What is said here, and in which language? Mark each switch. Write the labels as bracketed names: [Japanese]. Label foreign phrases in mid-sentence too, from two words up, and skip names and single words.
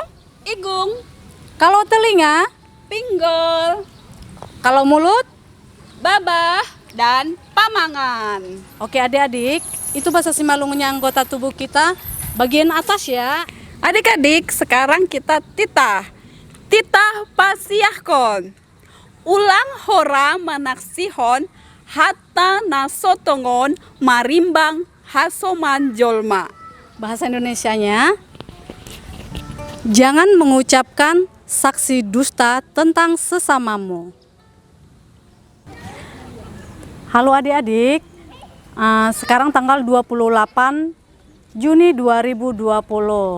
[Batak Simalungun] igung, [Indonesian] kalau telinga, [Batak Simalungun] pinggol, [Indonesian] kalau mulut. [Batak Simalungun] babah, dan pamangan. [Indonesian] Oke adik-adik, itu bahasa Simalungunnya anggota tubuh kita bagian atas ya. Adik-adik, sekarang kita [Batak Simalungun] titah pasiahkon. Ulang hora manaksihon hatta nasotongon marimbang hasoman jolma. [Indonesian] Bahasa Indonesianya, jangan mengucapkan saksi dusta tentang sesamamu. Halo adik-adik, sekarang tanggal 28 Juni 2020.